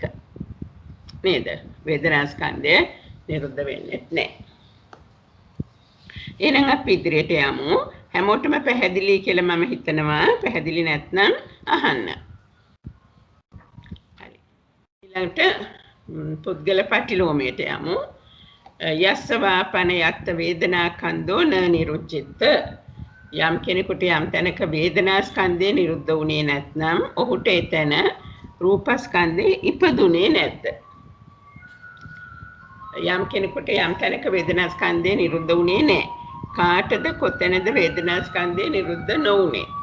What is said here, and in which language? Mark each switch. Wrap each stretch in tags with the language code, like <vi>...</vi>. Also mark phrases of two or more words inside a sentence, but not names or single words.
<si>නේද? වේදනා ස්කන්ධය නිරුද්ධ වෙන්නේ නැහැ. එහෙනම් අපි ඉදිරියට යමු. හැමෝටම පැහැදිලි කියලා මම හිතනවා. පැහැදිලි නැත්නම් අහන්න. හරි. ඊළඟට පුද්ගල පටිලෝමයට යමු.</si> <pi>යස්ස වාපන යත්ත වේදනා කන්தோ න නිරුච්චිත</pi> <si>යම් කෙනෙකුට යම් තැනක වේදනා ස්කන්ධය නිරුද්ධ වුණේ නැත්නම් ඔහුට එතන රූපස්කන්ධේ ඉපදුනේ නැද්ද? යම් කෙනෙකුට යම් තැනක වේදනා ස්කන්ධය නිරුද්ධ වුණේ නැහැ. කාටද කොතැනද වේදනා ස්කන්ධය නිරුද්ධ නොවුනේ?</si>